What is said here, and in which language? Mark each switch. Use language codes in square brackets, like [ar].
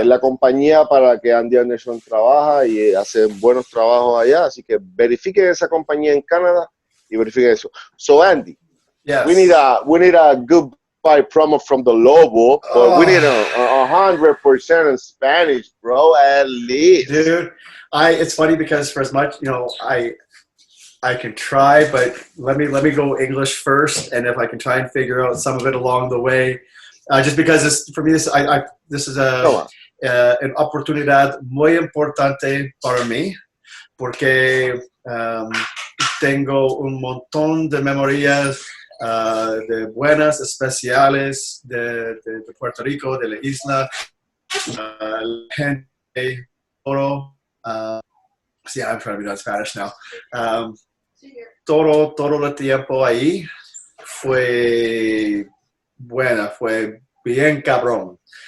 [es] Es la compañía para que Andy Anderson trabaja y hace buenos trabajos allá, así que verifiquen esa compañía en Canadá y verifiquen eso. [en] So Andy, yes. we need a goodbye promo from the Lobo, but we need 100% in Spanish, bro, at least. Dude, it's funny because for as much, I can try, but let me go English first, and if I can try and figure out some of it along the way, just because this is [es] una oportunidad muy importante para mí, porque tengo un montón de memorias de buenas, especiales de Puerto Rico, de la isla, la gente, oro. [en] Yeah, I'm trying to be done Spanish now. [es] Todo el tiempo ahí fue buena, fue bien cabrón.